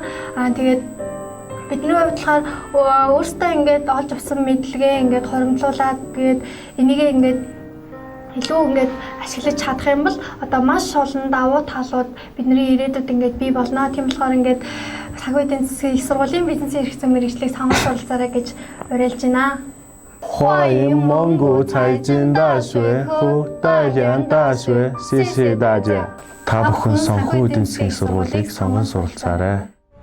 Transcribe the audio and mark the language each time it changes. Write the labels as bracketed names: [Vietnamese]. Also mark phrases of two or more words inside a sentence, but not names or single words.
[Mongolian] Тэгээд бидний хувьд болохоор өөрсдөө ингээд олж авсан мэдлэгээ ингээд хоримтлуулаад тэгээд энийг ингээд илүү ингээд ашиглаж чадах юм бол одоо маш олон давуу талууд бидний ирээдүйд ингээд бий болно. Тийм болохоор ингээд санхүү эдийн засгийн их сургуулийн бизнесийн эрх зүйн мэргэжлийг сонгож оролцоорой гэж уриалж байна. [Chinese] 欢迎蒙古财经大学和大洋大学，谢谢大家。 [Mongolian] Та бүхэн санхүү эдийн засгийн сургуулийг сонгон суралцаарай.